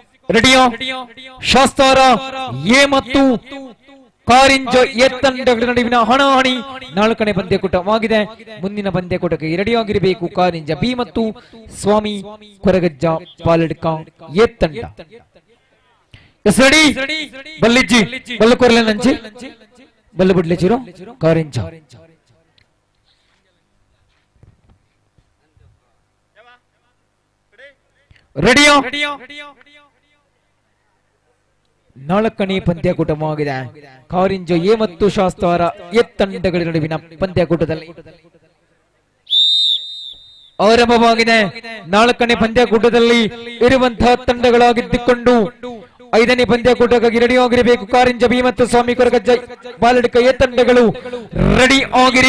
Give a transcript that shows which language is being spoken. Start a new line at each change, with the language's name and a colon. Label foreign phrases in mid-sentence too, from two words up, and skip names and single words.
Kannada: ರೆಡಿಯೋ ಶಾಸ್ತಾರ ಎ ಮತ್ತು ಕಾರಿಂಜ ಎ ತಂಡಗಳ ನಡುವಿನ ಹಣಾಹಣಿ 4ನೇ ಪಂದ್ಯಕೂಟವಾಗಿದೆ. ಮುಂದಿನ ಪಂದ್ಯಕೂಟಕ್ಕೆ ರೆಡಿಯಾಗಿರಬೇಕು ಕಾರಿಂಜ ಬಿ ಮತ್ತು ಸ್ವಾಮಿ ಕೊರಗಜ್ಜ ಪಾಲಡ್ಕ ಎ ತಂಡ.
Tulu: ಎಸ್ ರೆಡಿ ಬಲ್ಲಿಜ್ಜಿ ಬಲ್ಲು ಕೊರಲೆ ನಂಜಿ ಬಲ್ಲು ಬಿಡ್ಲೆ ಚಿರೋ ಕಾರಿಂಜ ರೆಡಿಯೋ
Kannada: 4ನೇ ಪಂದ್ಯಕೂಟವಾಗಿದೆ. ಕಾರಿಂಜ ಎ ಮತ್ತು ಶಾಸ್ತಾರ ಎ ತಂಡಗಳ ನಡುವಿನ ಪಂದ್ಯಕೂಟದಲ್ಲಿ ಆರಂಭವಾಗಿದೆ. 4ನೇ ಪಂದ್ಯಕೂಟದಲ್ಲಿ ಇರುವಂತಹ ತಂಡಗಳಾಗಿದ್ದುಕೊಂಡು 5ನೇ ಪಂದ್ಯಕೂಟಕ್ಕಾಗಿ ರೆಡಿ ಆಗಿರಬೇಕು. ಕಾರಿಂಜ ಬಿ ಮತ್ತು ಸ್ವಾಮಿ ಕೊರಗಜ್ಜ ಬಾಲಡಿಕ ಎ ತಂಡಗಳು ರೆಡಿ ಆಗಿರಿ.